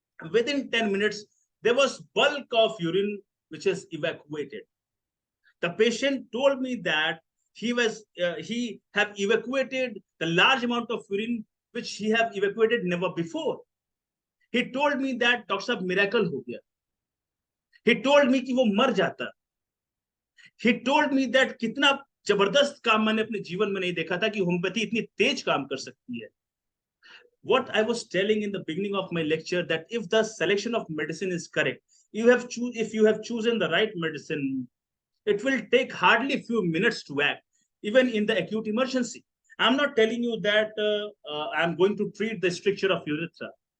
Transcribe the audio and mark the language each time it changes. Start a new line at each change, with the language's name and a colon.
English: Within 10 minutes, there was bulk of urine which is evacuated. The patient told me that he have evacuated the large amount of urine which he have evacuated never before. He told me that doctor साहब miracle
Hindi: हो गया.
English: He told me
Hindi: कि वो मर जाता.
English: He told me that
Hindi: कितना जबरदस्त काम मैंने अपने जीवन में नहीं देखा था कि होम्योपैथी इतनी तेज काम कर सकती है.
English: What I was telling in the beginning of my lecture, that if the selection of medicine is correct, if you have chosen the right medicine, it will take hardly a few minutes to act, even in the acute emergency. I'm not telling you that I'm going to treat the stricture of urethra.